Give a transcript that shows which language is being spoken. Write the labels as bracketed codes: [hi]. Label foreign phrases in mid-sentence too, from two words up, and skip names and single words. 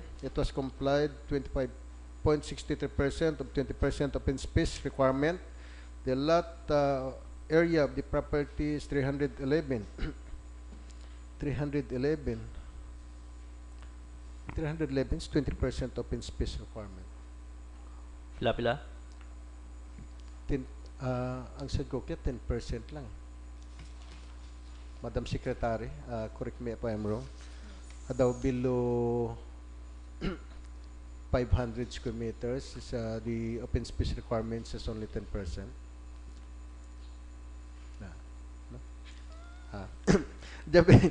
[en] It was complied 25.63% of 20% open space requirement. The lot area of the property is 311. 311 is 20% open space requirement. [hil] Pila-pila? Ang said ko kaya 10% lang. [en] Madam Secretary, correct me if I'm wrong. Daw below 500 square meters is the open space requirements is only 10%. No? 10%